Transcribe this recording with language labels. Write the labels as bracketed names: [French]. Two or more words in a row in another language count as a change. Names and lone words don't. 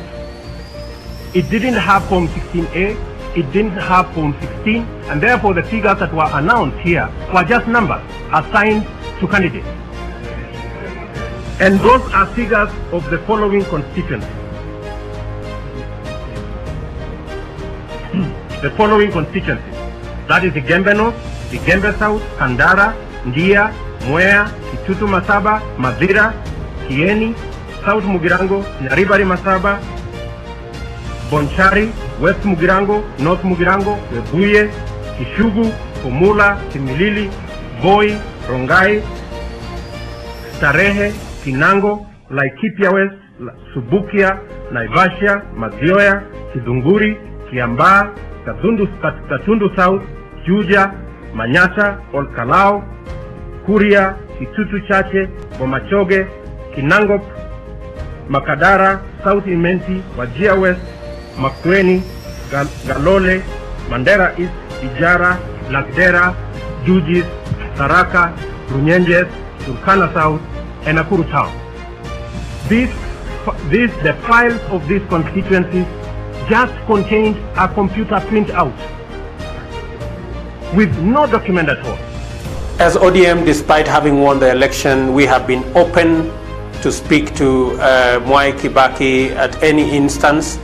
[English] It didn't have Form 16A, it didn't have Form 16, and therefore the figures that were announced here were just numbers assigned to candidates. And those are figures of the following constituencies. The following constituencies. That is the Gembe North, the Gembe South, Kandara, Ndia, Mwea, Kitutu Masaba, Madira, Kieni, South Mugirango, Nyaribari Masaba, Bonchari, West Mugirango, North Mugirango, Webuye, Kishugu, Pumula, Kimilili, Voi, Rongai, Starehe, Kinango, Laikipia West, Subukia, Naivasha, Mazioya, Kidunguri, Kiambaa, Katundu South, Juja, Manyata, Olkalao, Kuria, Kitutu Chache, Bomachoge, Kinangop, Makadara, South Imenti, Wajia West, Makueni, Galole, Mandera East, Ijara, Lakdera, Jujis, Saraka, Runyenjes, Turkana South, and Nakuru Town. The files of these constituencies just contained a computer printout with no document at all. As ODM, despite having won the election, we have been open to speak to Mwai Kibaki at any instance.